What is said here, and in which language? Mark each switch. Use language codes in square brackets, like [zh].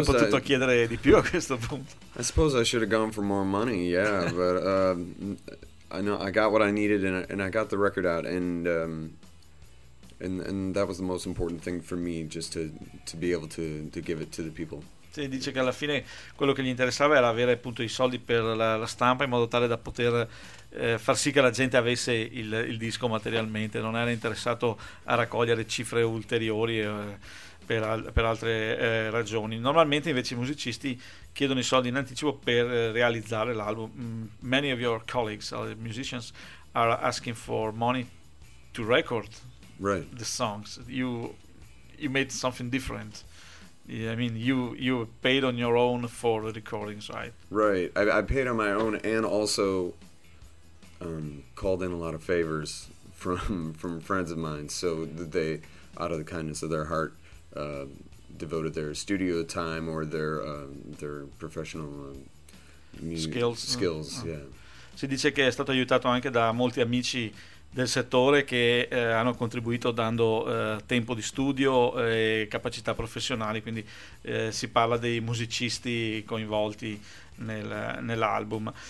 [it] avrei potuto chiedere di più a questo punto. [en] I suppose I should have gone for more money, yeah, but I know I got what I needed, and I got the record out, and that was the most important thing for me, just to be able to give it to the people. [it] Si dice che alla fine quello che gli interessava era avere appunto i soldi per la stampa, in modo tale da poter far sì che la gente avesse il disco materialmente. Non era interessato a raccogliere cifre ulteriori per altre ragioni. Normalmente invece i musicisti chiedono i soldi in anticipo per realizzare l'album. [en] Many of your colleagues, other musicians, are asking for money to record right. The songs. You made something different. Yeah, I mean, you paid on your own for the recordings, right? Right. I paid on my own, and also called in a lot of favors from friends of mine, so that they, out of the kindness of their heart, devoted their studio time or their professional skills. Oh. Yeah. [it] Si dice che è stato aiutato anche da molti amici del settore che hanno contribuito dando tempo di studio e capacità professionali, quindi si parla dei musicisti coinvolti nell'album.